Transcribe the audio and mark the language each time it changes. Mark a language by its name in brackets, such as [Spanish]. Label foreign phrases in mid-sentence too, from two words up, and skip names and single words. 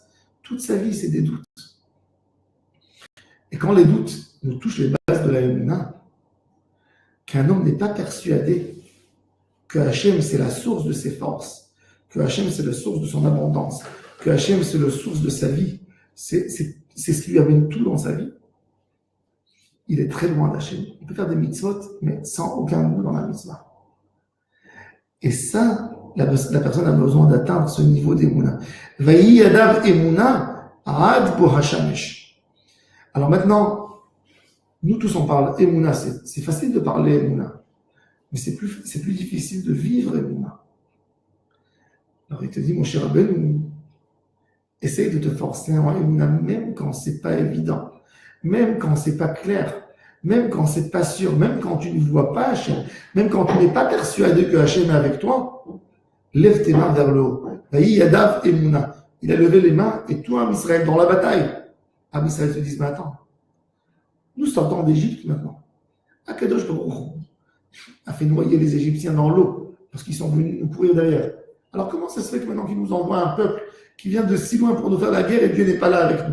[French] Toute sa vie, c'est des doutes. Et quand les doutes nous touchent les bases de la Emouna, qu'un homme n'est pas persuadé que Hachem, c'est la source de ses forces, que Hachem, c'est la source de son abondance, que Hachem, c'est la source de sa vie, c'est ce qui lui amène tout dans sa vie, il est très loin d'Hachem. Il peut faire des mitzvot, mais sans aucun goût dans la mitzvah. Et ça, la personne a besoin d'atteindre ce niveau d'Emouna. [Hebrew] ויהי ידיו אמונה עד בא השמש. [French] Alors maintenant, nous tous on parle Emouna, c'est facile de parler Emouna, mais c'est plus difficile de vivre Emouna. Alors il te dit, mon cher Rabbeinu, essaye de te forcer en Emouna, même quand c'est pas évident, même quand c'est pas clair. Même quand c'est pas sûr, même quand tu ne vois pas Hachem, même quand tu n'es pas persuadé que Hachem est avec toi, lève tes mains vers le haut. [Hebrew] ויהי ידיו אמונה. [French] Il a levé les mains et tout [Hebrew] עם ישראל [French] dans la bataille. [Hebrew] עם ישראל [French] se dit, mais attends, nous sortons d'Égypte maintenant. [Hebrew] הקדוש ברוך הוא [French] a fait noyer les Égyptiens dans l'eau parce qu'ils sont venus nous courir derrière. Alors comment ça se fait que maintenant qu'il nous envoie un peuple qui vient de si loin pour nous faire la guerre et Dieu n'est pas là avec nous?